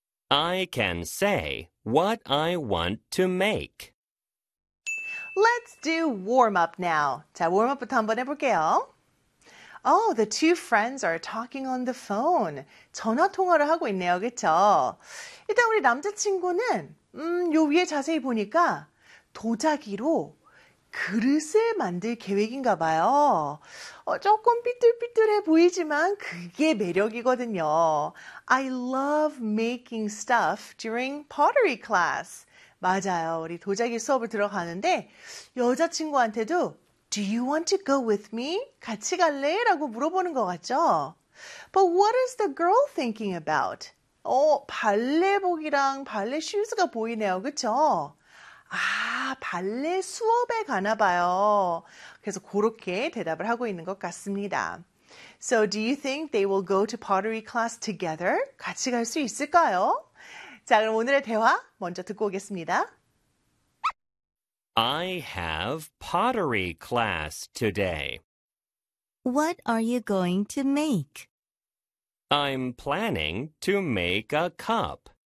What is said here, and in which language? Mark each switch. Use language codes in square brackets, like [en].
[en] I can say what I want to make. Let's do warm-up now. [ko] 자, warm-up부터 한번 해볼게요. [en] Oh, the two friends are talking on the phone. [ko] 전화통화를 하고 있네요, 그쵸? 일단 우리 남자친구는 요 위에 자세히 보니까 도자기로 그릇을 만들 계획인가 봐요. 조금 삐뚤삐뚤해 보이지만 그게 매력이거든요. [en] I love making stuff during pottery class. [ko] 맞아요. 우리 도자기 수업을 들어가는데 여자친구한테도 [en] Do you want to go with me? [ko] 같이 갈래? 라고 물어보는 것 같죠? [en] But what is the girl thinking about? [ko] 발레복이랑 발레 슈즈가 보이네요. 그쵸? 아, 발레 수업에 가나 봐요. 그래서 그렇게 대답을 하고 있는 것 같습니다. [en] So do you think they will go to pottery class together? [ko] 같이 갈 수 있을까요? 자, 그럼 오늘의 대화 먼저 듣고 오겠습니다. [en] I have pottery class today. What are you going to make? I'm planning to make a cup.